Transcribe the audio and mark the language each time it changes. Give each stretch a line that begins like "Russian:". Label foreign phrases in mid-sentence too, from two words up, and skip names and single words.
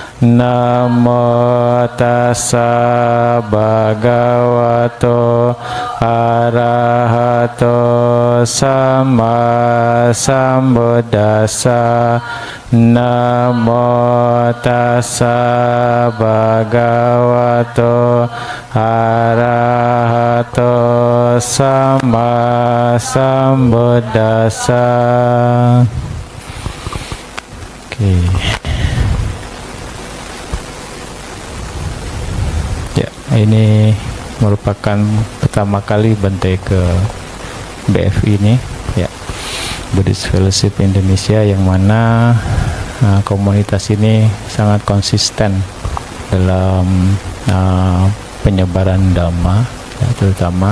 Pali: Namo tassa bhagavato arahato sama sambuddhassa. Namo tassa bhagavato arahato sama sambuddhassa.
Indonesian: Oke. Ya, ini merupakan pertama kali Bante ke BFI ini, ya, Buddhist Fellowship Indonesia, yang mana komunitas ini sangat konsisten dalam penyebaran dhamma, ya, terutama.